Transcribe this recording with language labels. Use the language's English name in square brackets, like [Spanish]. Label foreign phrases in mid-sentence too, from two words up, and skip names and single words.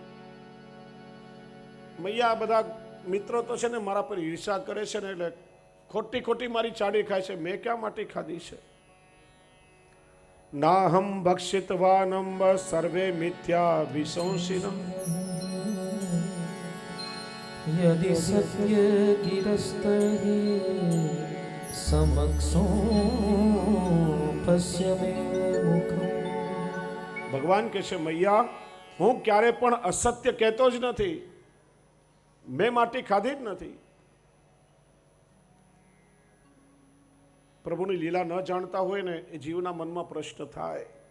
[Gujarati] મૈયા બધા મિત્રો તો છે ને મારા પર ઈર્ષા કરે છે ને, એટલે ખોટી ખોટી મારી ચાડી ખાય છે. મેં ક્યાં માટી ખાધી છે? [Sanskrit] नाहम भक्षितवानम सर्वे मिथ्या विशंसिनम. यदि सत्य गिरस्तहि समक्षो पश्य मे मुखम. [Gujarati] ભગવાન કહે છે, મૈયા હું ક્યારે પણ અસત્ય કહેતો જ નથી. મેં માટી ખાધી જ નથી. પ્રભુની લીલા ન જાણતા હોય ને એ જીવના મનમાં પ્રશ્ન થાય.